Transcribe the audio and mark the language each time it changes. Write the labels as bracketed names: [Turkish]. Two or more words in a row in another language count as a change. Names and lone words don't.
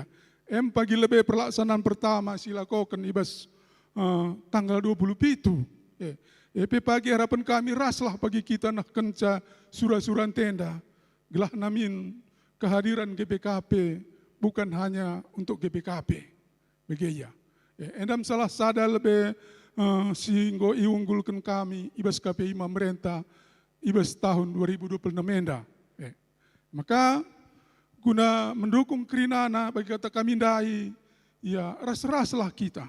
[Batak Karo] Pagi lebih pelaksanaan pertama silakokan ibas tanggal 27. Pagi harapan kami raslah pagi kita nak kenca surah-surah tenda, gelah namin [Indonesian] kehadiran GPKP bukan hanya untuk GPKP, [Batak Karo] begeja. Endam salah sada lebih sehingga iunggulkan kami ibas KPI pemerintah ibas tahun 2026 enda. Maka guna mendukung kerinana bagi kata kami dai, ya ras-raslah kita.